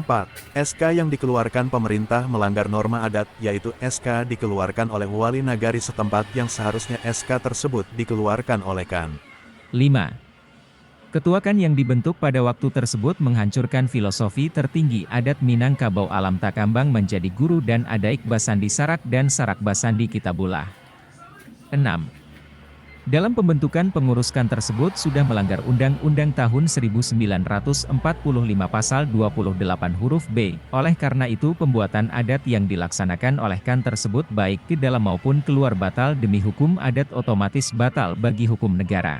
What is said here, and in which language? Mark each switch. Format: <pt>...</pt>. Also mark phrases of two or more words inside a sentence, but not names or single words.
<id>SK yang dikeluarkan pemerintah melanggar norma adat yaitu SK dikeluarkan oleh wali nagari setempat yang seharusnya SK tersebut dikeluarkan oleh KAN. 5. Ketuakan yang dibentuk pada waktu tersebut menghancurkan filosofi tertinggi adat Minangkabau alam takambang menjadi guru dan</id> <min>adaik basandi sarak dan sarak basandi kitabullah.</min> <id>6. Dalam pembentukan penguruskan tersebut sudah melanggar Undang-Undang tahun 1945 pasal 28 huruf B. Oleh karena itu pembuatan adat yang dilaksanakan oleh KAN tersebut baik ke dalam maupun keluar batal demi hukum adat otomatis batal bagi hukum negara.</id>